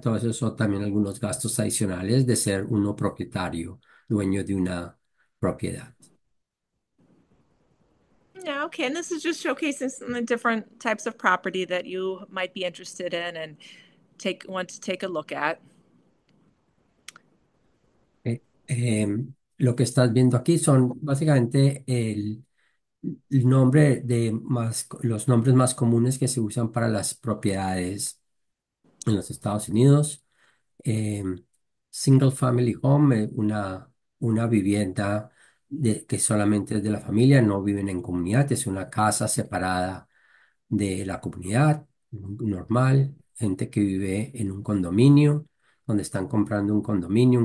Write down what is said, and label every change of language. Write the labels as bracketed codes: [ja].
[es] Todo eso son también algunos gastos adicionales de ser uno propietario, dueño de una propiedad. [en] yeah, okay. And this is just showcasing some of the different types of property that you might be interested in and want to take a look at. [es] Lo que estás viendo aquí son básicamente el nombre los nombres más comunes que se usan para las propiedades en los Estados Unidos. Eh, Single family home, una vivienda que solamente es de la familia, no viven en comunidad, es una casa separada de la comunidad, normal, gente que vive en un condominio, donde están comprando un condominio.